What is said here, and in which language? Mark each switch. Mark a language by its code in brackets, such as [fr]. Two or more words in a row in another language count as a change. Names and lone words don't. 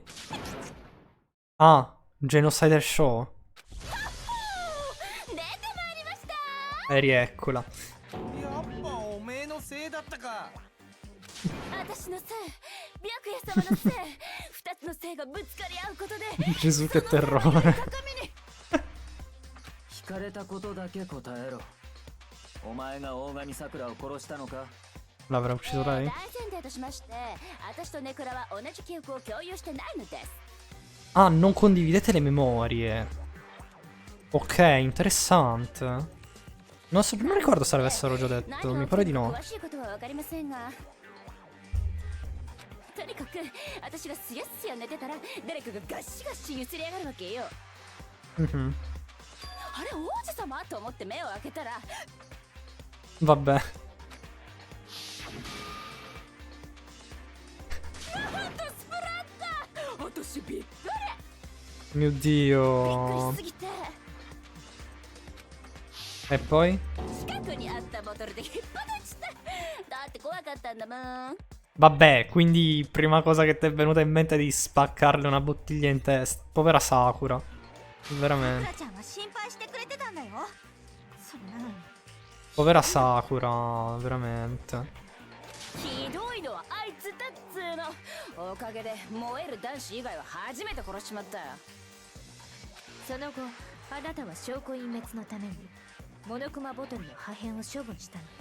[it] Ah, Genocider Show. [ja] 出てまいりました。 [it] Rieccola. [ja] やっぱおめえのせいだったか。私のせい、白夜様のせい、二つのせいがぶつかり合うことで [it] Gesù che terrore. [ja] 聞かれたことだけ答えろ。お前が大神さくらを殺したのか？ [it] L'avrà ucciso lei? [ja] 大前提としまして、私とネクラは同じ記憶を共有してないのです。 [it] Ah, non condividete le memorie. Ok, interessante. Non so, non ricordo se l'avessero già detto, mi pare di no. [ja] 詳しいことはわかりませんが、とにかく私がすやすや寝てたら誰かがガシガシ揺すり上がるわけよ。 Mhm. あれ王子様と思って目を開けたら [it] Vabbè. [ja] スプラッター。私びっく [it] Mio [ja] り [it] Dio. [ja] すぎて [it] E poi? [ja] 近くにあったボトルで引っ張っちゃった。だって怖かったんだもん。 [it] Vabbè, quindi prima cosa che ti è venuta in mente è di spaccarle una bottiglia in testa. Povera Sakura. [ja] さく [it] Veramente. [ja] らちゃんは心配してくれてたんだよ。それなのに [it] Povera Sakura, veramente. [ja] ひどいのはあいつだっつーの。おかげで燃える男子以外は初めて殺しちまったよ。その後あなたは証拠隠滅のためにモノクマボトルの破片を処分したのね。